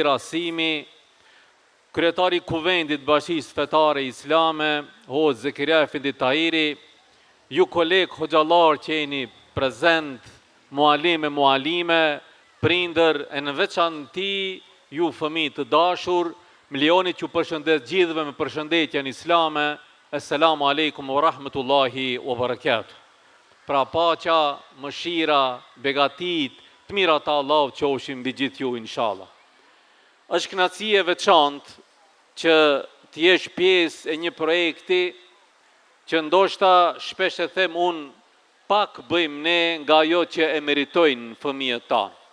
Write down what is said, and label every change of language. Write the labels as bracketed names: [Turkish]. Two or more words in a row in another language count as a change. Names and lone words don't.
[Albanian] Rasimi, kryetari i Kuvendit Bashkisë Fetare Islame, Hoxh Zekiria Efendi Tahiri, ju kolegë hoxhallar që jeni prezent, mualime, mualime, prindër, e në veçanti ju fëmijë të dashur, milioni që përshëndet gjithëve me përshëndetjen islame, [Arabic] السلام عليكم ورحمة الله وبركاته. [Albanian] Pra paqja, mëshira, begatit, të mirat e Allahut qofshin mbi gjithë ju inshallah. Është kënaqësi e veçantë që të jesh pjesë e një projekti që ndoshta shpesh e them unë, pak bëjmë ne nga ajo që e meritojnë fëmijët tanë.